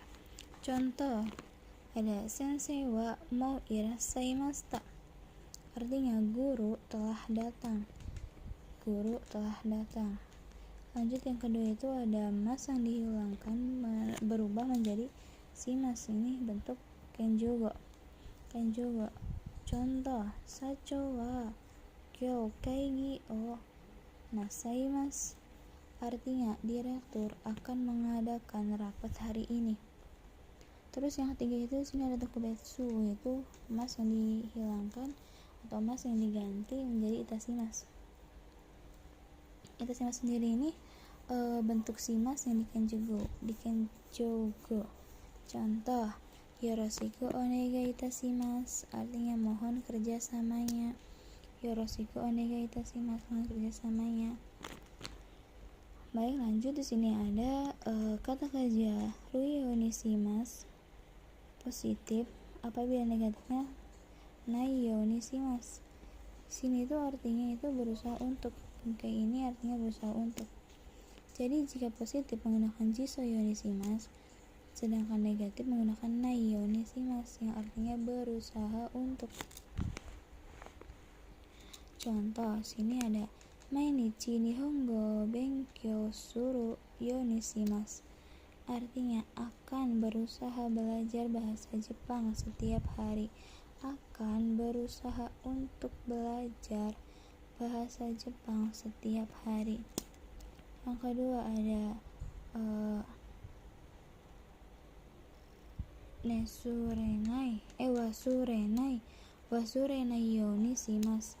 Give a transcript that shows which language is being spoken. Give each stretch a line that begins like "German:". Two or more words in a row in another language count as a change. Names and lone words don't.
Indonesian: Contoh ada
Japanese: 先生はもういらっしゃいました,
Indonesian: artinya guru telah datang. Guru telah datang. Lanjut yang kedua itu ada mas yang dihilangkan berubah menjadi shimasu, ini bentuk kenjugo. Kenjugo. Contoh
Japanese: 社長は今日会議をなさいます,
Indonesian: artinya direktur akan mengadakan rapat hari ini. Terus yang ketiga itu sini ada tokubetsu, yaitu mas yang dihilangkan atau mas yang diganti menjadi itashimasu. Itashimasu sendiri ini bentuk shimasu yang dikenjogo.
Japanese: Contoh よろしくお願いいたします,
Indonesian: artinya mohon kerjasamanya.
Japanese: よろしくお願いいたします,
Indonesian: mohon kerjasamanya. Baik, lanjut di sini ada kata kerja
Japanese: るようにします
Indonesian: positif apabila negatifnya
Japanese: ないようにします.
Indonesian: Sini itu artinya itu berusaha untuk, kayak ini artinya berusaha untuk. Jadi jika positif menggunakan
Japanese: 辞書ようにします,
Indonesian: sedangkan negatif menggunakan
Japanese: ないようにします
Indonesian: yang artinya berusaha untuk. Contoh sini ada
Japanese: 毎日日本語勉強するようにします,
Indonesian: artinya akan berusaha belajar bahasa Jepang setiap hari. Akan berusaha untuk belajar bahasa Jepang setiap hari. Yang kedua ada
Japanese: 忘れないようにします.